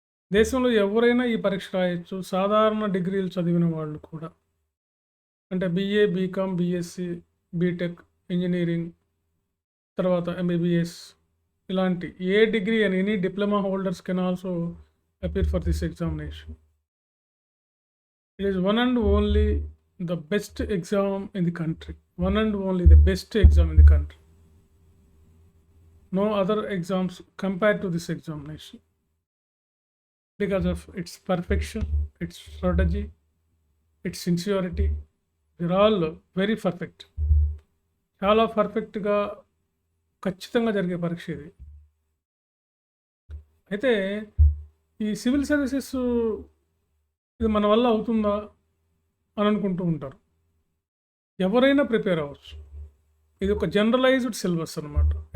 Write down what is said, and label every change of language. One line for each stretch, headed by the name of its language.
Telugu: దేశంలో ఎవరైనా ఈ పరీక్ష రాయొచ్చు, సాధారణ డిగ్రీలు చదివిన వాళ్ళు కూడా. అంటే BA, BCom, BSc, BTech, engineering, తర్వాత ఎంబీబీఎస్, ఇలాంటి ఏ డిగ్రీ అని
English: Any diploma holders can also appear for this examination. It is one and only the best exam in the country. One and only the best exam in the country. No other exams compared to this examination. Because of its perfection, its strategy, its sincerity. They're all very perfect.
Telugu: చాలా పర్ఫెక్ట్గా ఖచ్చితంగా జరిగే పరీక్ష ఇది. అయితే ఈ civil services ఇది మన వల్ల అవుతుందా అని అనుకుంటూ ఉంటారు. ఎవరైనా ప్రిపేర్ అవ్వచ్చు. ఇది ఒక జనరలైజ్డ్ సిలబస్ అనమాట.